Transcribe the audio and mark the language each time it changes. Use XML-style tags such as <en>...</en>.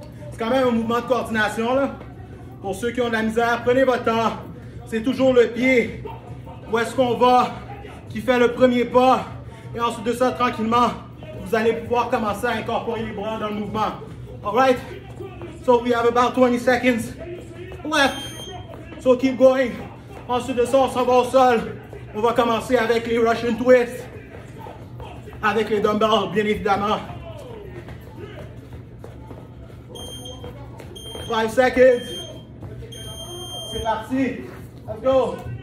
<fr>C'est quand même un mouvement de coordination, là. Pour ceux qui ont de la misère, prenez votre temps. C'est toujours le pied. Où est-ce qu'on va? Qui fait le premier pas. Et ensuite de ça, tranquillement, vous allez pouvoir commencer à incorporer les bras dans le mouvement.</fr> <en>Alright? So we have about 20 seconds left. So keep going.</en> <fr>Ensuite de ça, on s'en va au sol. On va commencer avec les Russian twists. Avec les dumbbells, bien évidemment.</fr> <en>5 seconds.</en> <fr>C'est parti.</fr> <en>Let's go.</en>